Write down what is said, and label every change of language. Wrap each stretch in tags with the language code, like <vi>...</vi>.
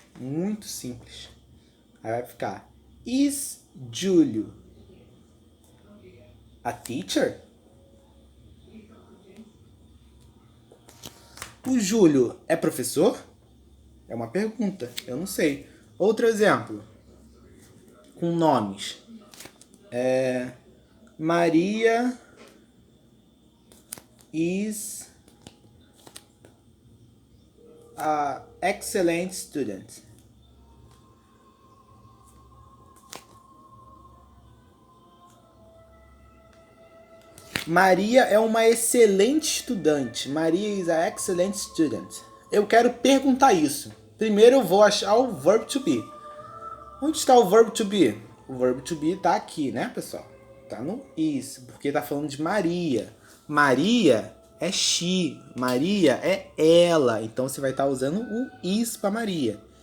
<pt>Muito simples. Aí vai ficar,</pt> <en>is Júlio a teacher?</en> <pt>O Júlio é professor? É uma pergunta, eu não sei. Outro exemplo, com nomes.</pt> <en>Maria is an excellent student.</en> <pt>Maria é uma excelente estudante.</pt> <en>Maria is an excellent student.</en> <pt>Eu quero perguntar isso. Primeiro eu vou achar o verbo to be. Onde está o verbo to be? O verbo to be está aqui, né, pessoal? Está no is, porque está falando de Maria. Maria é she. Maria é ela. Então você vai estar usando o is para Maria.</pt>